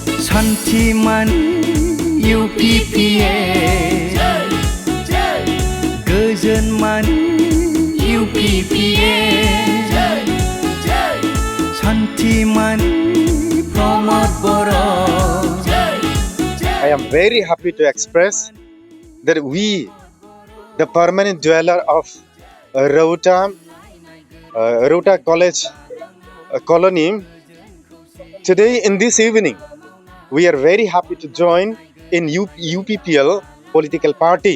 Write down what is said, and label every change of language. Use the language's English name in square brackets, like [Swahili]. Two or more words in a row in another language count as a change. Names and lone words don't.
[Bodo] सान्थिमान UPPL गोजोनमान UPPL सान्थिमान प्रमोद बर'न. [English] I am very happy to express that we, the permanent dweller of Rauta College colony, today in this evening, we are very happy to join in UPPL political party.